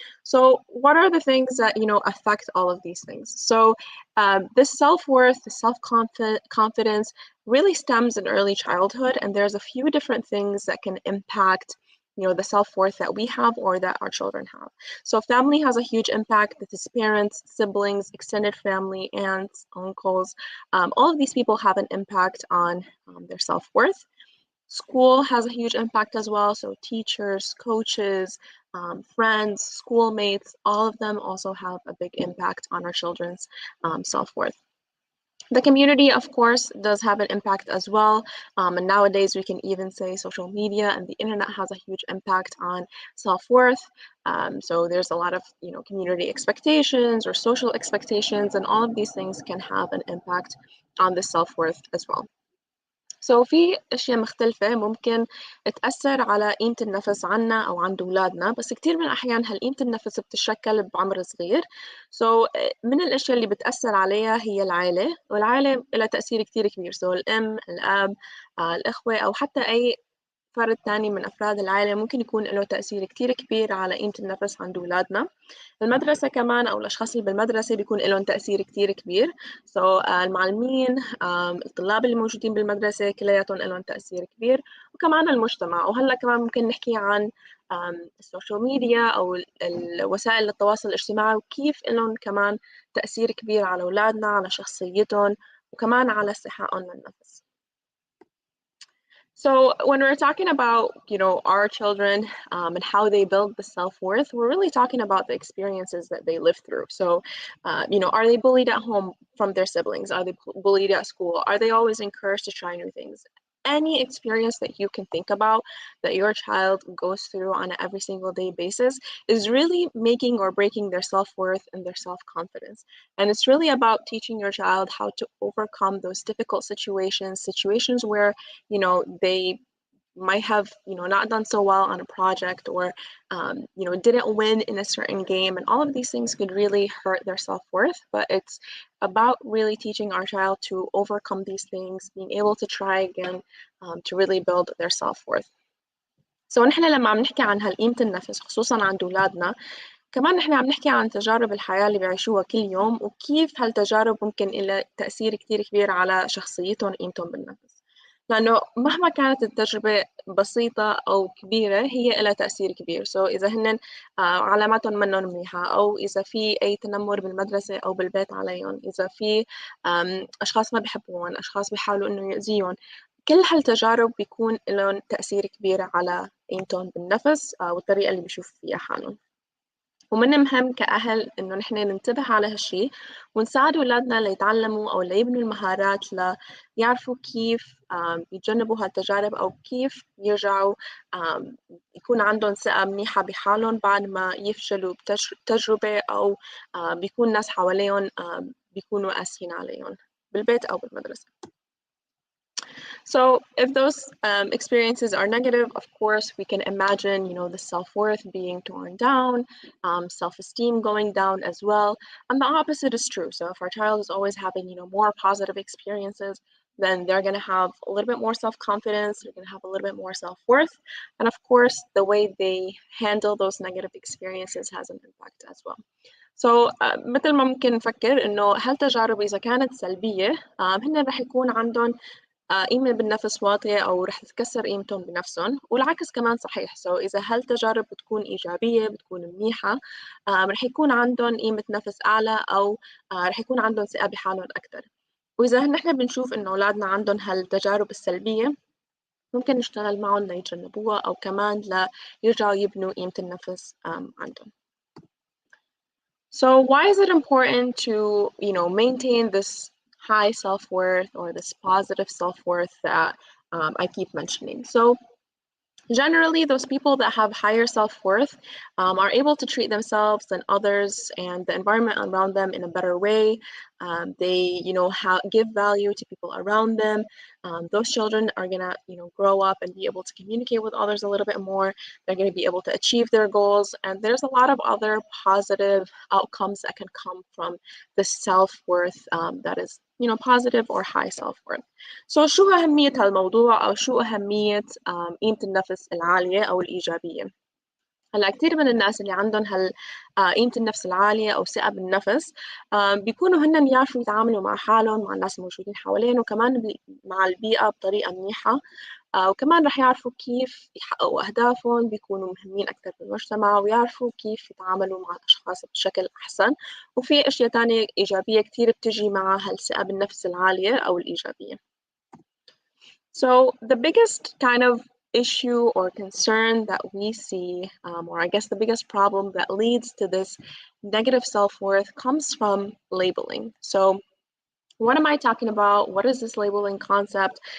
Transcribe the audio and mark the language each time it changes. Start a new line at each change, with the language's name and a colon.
English: So what are the things that affect all of these things? So this self-worth, the self-confidence really stems in early childhood, and there's a few different things that can impact the self-worth that we have or that our children have. So family has a huge impact. This is parents, siblings, extended family, aunts, uncles. All of these people have an impact on their self-worth. School has a huge impact as well. So teachers, coaches, friends, schoolmates, all of them also have a big impact on our children's self-worth. The community, of course, does have an impact as well. And nowadays we can even say social media and the internet has a huge impact on self-worth. So there's a lot of, community expectations or social expectations, and all of these things can have an impact on the self-worth as well. So
Arabic: في أشياء مختلفة ممكن تأثر على قيمة النفس عنا أو عند أولادنا، بس كتير من الأحيان هالقيمة النفس بتتشكل بعمر صغير.
English: So
Arabic: من الأشياء اللي بتأثر عليها هي العائلة، والعائلة لها تأثير كتير كبير.
English: So
Arabic: الأم، الأب، الإخوة، أو حتى أي فرد تاني من أفراد العائلة ممكن يكون له تأثير كتير كبير على قيمة النفس عند أولادنا. المدرسة كمان أو الأشخاص اللي بالمدرسة بيكون لهم تأثير كتير كبير. المعلمين، الطلاب اللي موجودين بالمدرسة كلياتهم لهم تأثير كبير، وكمان المجتمع. وهلا كمان ممكن نحكي عن السوشيال ميديا أو وسائل التواصل الاجتماعي، وكيف لهم كمان تأثير كبير على أولادنا، على شخصيتهم، وكمان على استحقاقهم للنفس.
English: So when we're talking about, our children and how they build the self-worth, we're really talking about the experiences that they live through. So, are they bullied at home from their siblings? Are they bullied at school? Are they always encouraged to try new things? Any experience that you can think about that your child goes through on an every single day basis is really making or breaking their self-worth and their self-confidence. And it's really about teaching your child how to overcome those difficult situations where, they might have, not done so well on a project, or, didn't win in a certain game. And all of these things could really hurt their self-worth, but it's about really teaching our child to overcome these things, being able to try again, to really build their self-worth. So
Arabic: نحن لما عم نحكي عن هالقيمة النفس خصوصا عند أولادنا، كمان نحن عم نحكي عن تجارب الحياة اللي بيعيشوها كل يوم، وكيف هالتجارب ممكن إلها تأثير كتير كبير على شخصيتهم وقيمتهم بالنفس. لأنه مهما كانت التجربة بسيطة أو كبيرة هي لها تأثير كبير. إذا هن علاماتهم منهم منيحة، أو إذا في أي تنمر بالمدرسة أو بالبيت عليهم، إذا في أشخاص ما بيحبون، أشخاص بيحاولوا إنه يؤذيهم، كل هالتجارب بيكون لهم تأثير كبير على قيمتهم بالنفس والطريقة اللي بيشوفوا فيها حالهم. ومن المهم كأهل إنه نحن ننتبه على هالشي ونساعد أولادنا ليتعلموا أو ليبنوا المهارات ليعرفوا كيف يتجنبوا هالتجارب أو كيف يرجعوا يكون عندهم ثقة منيحة بحالهم بعد ما يفشلوا بتجربة أو بيكون ناس حواليهم بيكونوا قاسيين عليهم بالبيت أو بالمدرسة.
English: So if those experiences are negative, of course, we can imagine, the self-worth being torn down, self-esteem going down as well. And the opposite is true. So if our child is always having, more positive experiences, then they're going to have a little bit more self-confidence, they're going to have a little bit more self-worth. And of course, the way they handle those negative experiences has an impact as well. So
Arabic: مثل ما ممكن نفكر إنه هالتجارب إذا كانت سلبية هن رح يكون عندهم قيمة بالنفس واطية أو رح تتكسر قيمتهم بنفسهم، والعكس كمان صحيح. إذا هالتجارب بتكون إيجابية بتكون منيحة رح يكون عندهم قيمة نفس أعلى أو رح يكون عندهم ثقة بحالهم أكتر. وإذا نحن بنشوف إنه أولادنا عندهم هالتجارب السلبية ممكن نشتغل معهم ليتجنبوها أو كمان ليرجعوا يبنوا قيمة النفس عندهم.
English: So why is it important to, maintain this high self-worth or this positive self-worth that I keep mentioning? So generally, those people that have higher self-worth are able to treat themselves and others and the environment around them in a better way. They, give value to people around them. Those children are gonna, grow up and be able to communicate with others a little bit more. They're gonna be able to achieve their goals. And there's a lot of other positive outcomes that can come from the self-worth that is, positive or high self-worth. So
Arabic: شو أهمية هالموضوع أو شو أهمية قيمة النفس العالية أو الإيجابية؟ هلا كتير من الناس اللي عندهم قيمة النفس العالية أو ثقة بالنفس بيكونوا هن يعرفوا يتعاملوا مع حالهم مع الناس الموجودين حوالين وكمان مع البيئة بطريقة منيحة وكمان رح يعرفوا كيف يحققوا أهدافهم بيكونوا مهمين أكثر بالمجتمع ويعرفوا كيف يتعاملوا مع الأشخاص بشكل أحسن. وفي أشياء تانية إيجابية كتير بتجي مع هالثقة بالنفس العالية أو الإيجابية.
English: So the biggest kind of issue or concern that we see, or I guess the biggest problem that leads to this negative self-worth comes from labeling. So what am I talking about? What is this labeling concept?